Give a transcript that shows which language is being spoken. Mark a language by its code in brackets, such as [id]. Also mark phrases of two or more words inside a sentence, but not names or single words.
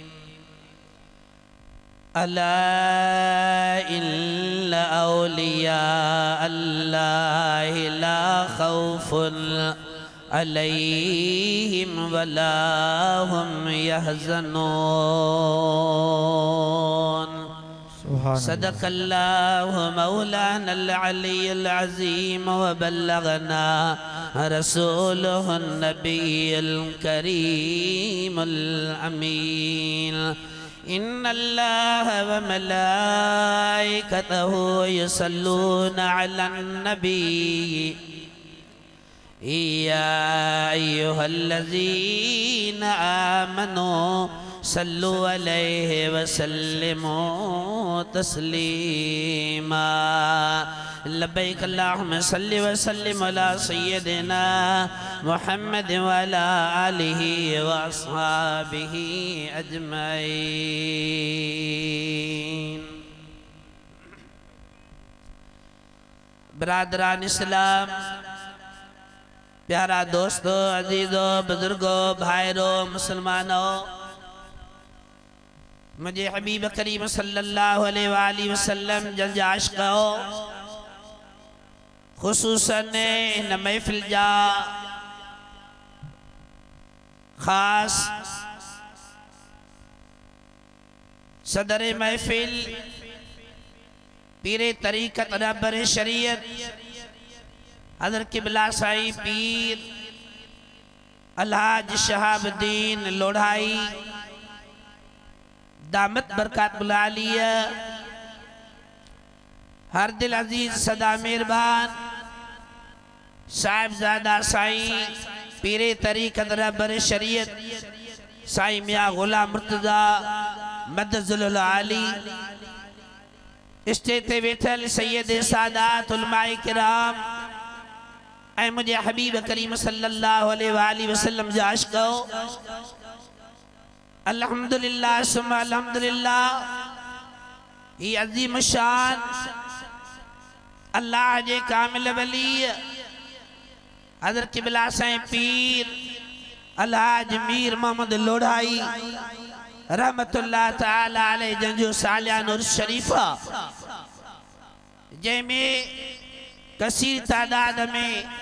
[ar] ألا إن أولياء الله لا خوف عليهم ولا هم يحزنون. صدق الله مولانا العلي العظيم وبلغنا رسوله النبي الكريم الأمين. إن الله وملائكته يصلون على النبي يا أيها الذين آمنوا صلوا عليه وسلموا تسليما. لبيك اللهم صل وسلم على سيدنا محمد وعلى آله وأصحابه أجمعين. [sd] बिरादरान इस्लाम, प्यारा दोस्तों, अजीजों, बुजुर्गों, भाइयों, मुसलमानों, मुझे हबीब करीम [ar] صلى الله عليه وسلم [sd] जल आशिक़ो खुसूसन इन महफ़िल जा ख़ास सदर महफ़िल पीरे तरीक़त रहबर शरीयत हज़रत क़िबला साईं पीर अलहाज शहाबुद्दीन लोढ़ाई दामत बरकत बुलालिया हर दिल अजीज सदा मेहरबान साहिबजादा साईं पीरे तरीक़त रहबर शरीयत साईं मियां गुलाम मुर्तज़ा मदजुल आली, स्टेज ते वेठल सैयद सादात उलमाए किराम ऐं मुझे हबीब करीम [ar] صلى الله عليه وسلم [sd] जा आशिक़ो, [ar] الحمد لله ثم الحمد لله. [sd] ही अज़ीम शान अल्लाह जे कामिल वली हज़रत क़िबला साईं पीर अलहाज मीर मोहम्मद लोढ़ाई [ar] رحمة الله تعالى عليه [sd] जंजो सालियान उर्स शरीफा जंहिंमें कसीर तादाद में